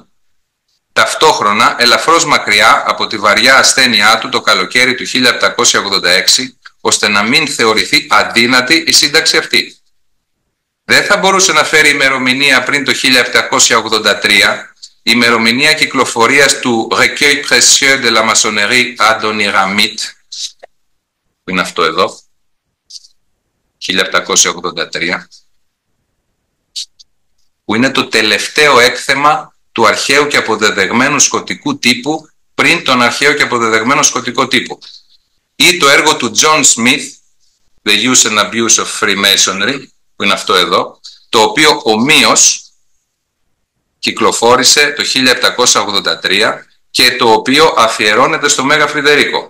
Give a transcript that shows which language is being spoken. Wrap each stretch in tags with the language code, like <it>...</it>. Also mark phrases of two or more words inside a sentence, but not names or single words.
<el>Ταυτόχρονα, ελαφρώς μακριά από τη βαριά ασθένειά του το καλοκαίρι του 1786, ώστε να μην θεωρηθεί αδύνατη η σύνταξη αυτή. Δεν θα μπορούσε να φέρει ημερομηνία πριν το 1783, ημερομηνία κυκλοφορίας του Recueil précieux de la maçonnerie Adoniramite, που είναι αυτό εδώ, 1783, που είναι το τελευταίο έκθεμα του αρχαίου και αποδεδεγμένου σκοτικού τύπου πριν τον αρχαίο και αποδεδεγμένο σκοτικό τύπο. Ή το έργο του John Smith, The Use and Abuse of Freemasonry, που είναι αυτό εδώ, το οποίο ομοίως κυκλοφόρησε το 1783 και το οποίο αφιερώνεται στο Μέγα Φρυδερίκο.</el>